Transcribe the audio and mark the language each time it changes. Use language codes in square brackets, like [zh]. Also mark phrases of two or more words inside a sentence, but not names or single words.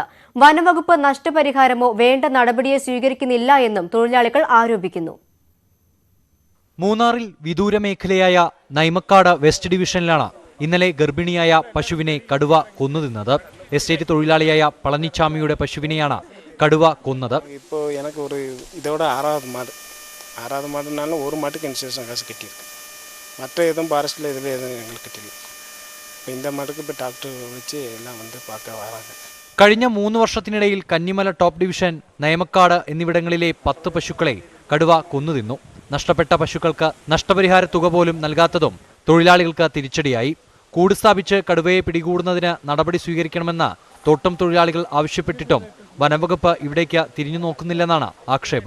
[ml] വനംവകുപ്പ് നഷ്ടപരിഹാരമോ വേണ്ട നടപടിയോ സ്വീകരിക്കുന്നില്ല എന്നും തൊഴിലാളികൾ ആരോപിക്കുന്നു. മൂന്നാറിൽ വിദൂര മേഖലയായ നൈമക്കാട് വെസ്റ്റ് ഡിവിഷനിലാണ് ഇന്നലെ ഗർഭിണിയായ പശുവിനെ കടുവ കൊന്നുതിന്നത്. എസ്റ്റേറ്റ് തൊഴിലാളിയായ പളനിച്ചാമിയുടെ പശുവിനെയാണ് കടുവ കൊന്നത്. [ta] இப்போ எனக்கு ஒரு இதோட 6வது மாடுனாலும் ஒரு மாட்டுக்கு இன்சூரன்ஸ் காசு கட்டியிருக்கு. மற்ற எதுவும் ஃபாரஸ்ட்டில் இதில் எதுவும் எங்களுக்கு கட்டியிല്ല. இப்போ இந்த மாட்டுக்கு இப்போ டாக்டர் வச்சு எல்லாம் வந்து பார்க்க வராங்க. [ml] കഴിഞ്ഞ 3 വർഷത്തിനിടയിൽ കന്നിമല ടോപ്പ് ഡിവിഷൻ, നയമക്കാട് എന്നിവിടങ്ങളിലെ 10 പശുക്കളെ കടുവ കൊന്നുതിന്നു. നഷ്ടപ്പെട്ട പശുക്കൾക്ക് നഷ്ടപരിഹാര തുക പോലും നൽകാത്തതും തൊഴിലാളികൾക്ക് തിരിച്ചടിയായി. കൂട് സ്ഥാപിച്ച് കടുവയെ പിടികൂടുന്നതിന് നടപടി സ്വീകരിക്കണമെന്ന് തോട്ടം തൊഴിലാളികൾ ആവശ്യപ്പെട്ടിട്ടും വനംവകുപ്പ് ഇവിടേക്ക് തിരിഞ്ഞു നോക്കുന്നില്ലെന്നാണ് ആക്ഷേപം.